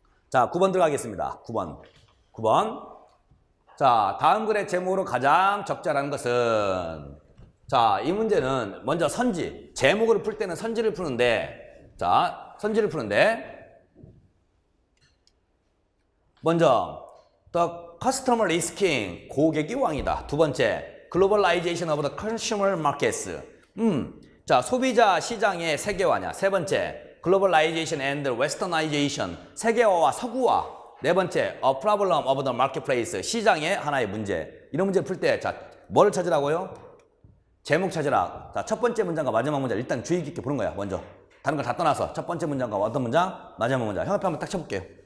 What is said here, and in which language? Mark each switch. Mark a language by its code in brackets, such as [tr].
[ko] 자, 9번 들어가겠습니다. 9번. 자, 다음 글의 제목으로 가장 적절한 것은 자, 이 문제는 먼저 선지. 제목을 풀 때는 선지를 푸는데 자, 선지를 푸는데 먼저 [en] The customer is king. [ko] 고객이 왕이다. [en] 두 번째, globalization of the consumer markets. [ko] 자, 소비자 시장의 세계화냐. [en] 세 번째, globalization and westernization. [ko] 세계화와 서구화. [en] 네 번째, a problem of the marketplace. [ko] 시장의 하나의 문제. 이런 문제를 풀 때, 자, 뭐를 찾으라고요? 제목 찾으라. 자, 첫 번째 문장과 마지막 문장 일단 주의 깊게 보는 거야, 먼저. 다른 걸 다 떠나서 첫 번째 문장과 어떤 문장, 마지막 문장. 형 앞에 한번 딱 쳐볼게요.